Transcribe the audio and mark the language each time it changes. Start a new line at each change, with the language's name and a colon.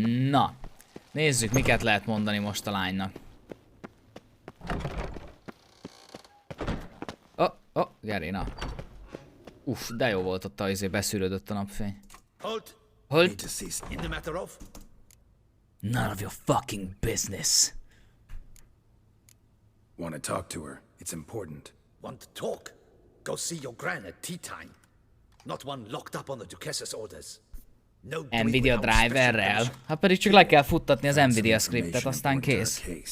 Hungarian: Na. Nézzük, miket lehet mondani most a lánynak. Gerina. Uff, de jó volt ott, izé beszűrődött a napfény.
English: Halt! Halt! In the matter of? None of your fucking business. Want to talk to her? It's important. Want to talk? Go see your gran at tea time. Not one locked up on the Duchess's orders. No
Hungarian: Nvidia driverrel. Hát pedig csak le kell futtatni az Nvidia scriptet, aztán kész.